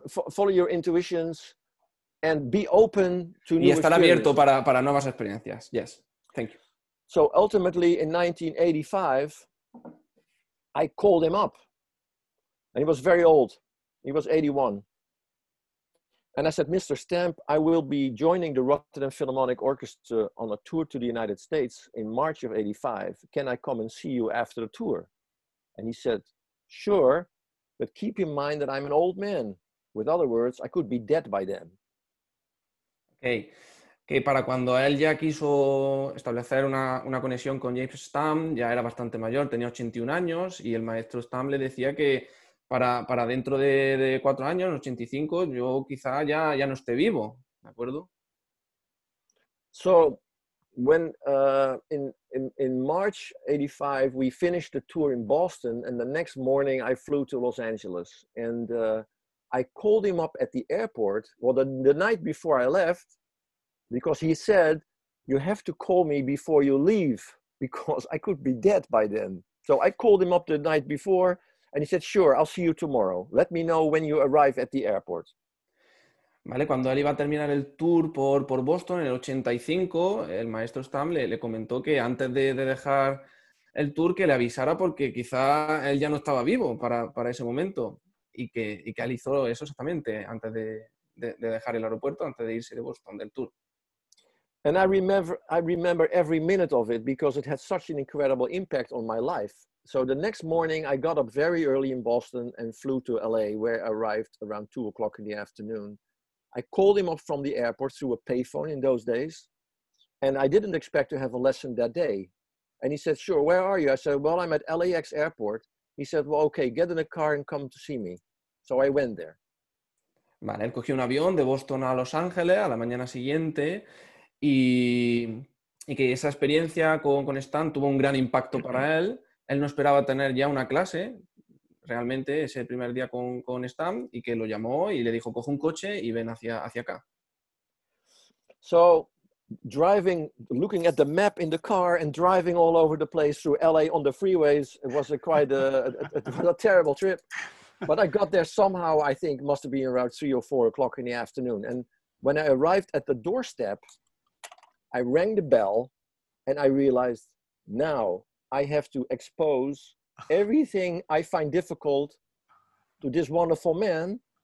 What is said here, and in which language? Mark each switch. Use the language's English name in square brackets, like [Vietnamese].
[English] follow your intuitions and be open to new [Spanish] y estar abierto para nuevas experiencias. [English] Yes, thank you. So ultimately, in 1985, I called him up, and he was very old. He was 81. And I said, Mr. Stamp, I will be joining the Rotterdam Philharmonic Orchestra on a tour to the United States in March of 85. Can I come and see you after the tour? And he said, sure, but keep in mind that I'm an old man. With other words, I could be dead by then. Okay. [Spanish] Que para cuando él ya quiso establecer una conexión con James Stamp, ya era bastante mayor, tenía 81 años, y el maestro Stamp le decía que para dentro de 4 años, en 85, yo quizá ya no esté vivo, ¿de acuerdo? [English] So, when in March 85, we finished the tour in Boston, and the next morning I flew to Los Angeles, and I called him up at the airport, well, the night before I left, because he said, you have to call me before you leave, because I could be dead by then. So I called him up the night before, and he said, sure, I'll see you tomorrow. Let me know when you arrive at the airport. [Spanish] Vale, cuando él iba a terminar el tour por Boston en el 85, el maestro Stamp le comentó que antes de dejar el tour que le avisara porque quizá él ya no estaba vivo para ese momento, y que él hizo eso exactamente antes de dejar el aeropuerto, antes de irse de Boston del tour. [English] And I remember every minute of it because it had such an incredible impact on my life. So the next morning I got up very early in Boston and flew to LA, where I arrived around 2 o'clock in the afternoon. I called him up from the airport through a payphone in those days. And I didn't expect to have a lesson that day. And he said, sure, where are you? I said, well, I'm at LAX airport. He said, well, okay, get in a car and come to see me. So I went there. [Spanish] Vale, él cogió un avión de Boston a Los Ángeles a la mañana siguiente y que esa experiencia con Stan tuvo un gran impacto para él. Él no esperaba tener ya una clase, realmente, ese primer día con Stan, y que lo llamó y le dijo, coge un coche y ven hacia acá. [English] So driving, looking at the map in the car and driving all over the place through LA on the freeways, it was quite a terrible trip. But I got there somehow, I think, must have been around 3 or 4 o'clock in the afternoon. And when I arrived at the doorstep, I rang the bell and I realized, now I have to expose everything I find difficult to this wonderful man.